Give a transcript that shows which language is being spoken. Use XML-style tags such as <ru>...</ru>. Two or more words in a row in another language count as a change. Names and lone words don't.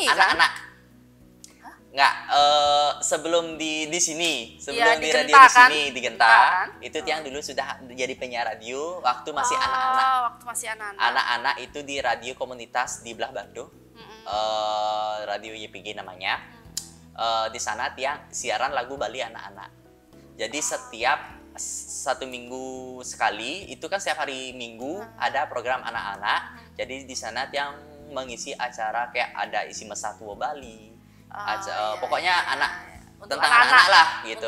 <id>anak-anak. Nggak, sebelum di sini, Ya, di di radio Genta, di sini kan? di Genta, Kan? itu tiang dulu sudah jadi penyiar radio waktu masih anak-anak. Waktu masih anak-anak. Anak-anak itu di radio komunitas di belah Bandung, radio YPG namanya. Di sana tiang siaran lagu Bali anak-anak. Jadi setiap 1 minggu sekali, itu kan setiap hari Minggu ada program anak-anak. Jadi di sana tiang mengisi acara kayak ada isi Mesatua Bali. Pokoknya tentang anak-anak lah gitu.</id>